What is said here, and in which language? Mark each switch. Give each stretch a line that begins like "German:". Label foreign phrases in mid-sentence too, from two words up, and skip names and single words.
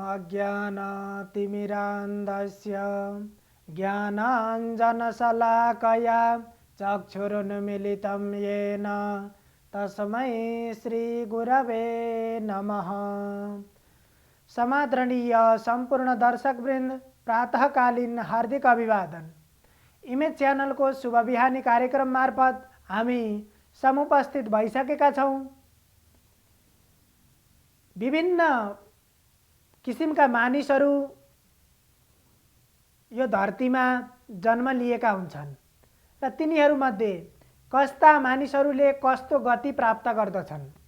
Sanskrit: अज्ञानतिमिरान्धस्य ज्ञानाञ्जनशलाकया चक्षुरुन्मीलितं येन तस्मै श्रीगुरवे नमः।
Nepali: समादरणीय संपूर्ण दर्शकवृन्द, प्रातःकालीन हार्दिक अभिवादन। इमेज च्यानल को शुभ बिहानी कार्यक्रम मार्फत हामी समुपस्थित भइसकेका छौं। विभिन्न किसिमका मानिसहरू यो धरतीमा जन्म लिएका हुन्छन् र तिनीहरूमध्ये कस्ता मानिसहरूले कस्तो गति प्राप्त गर्दछन्।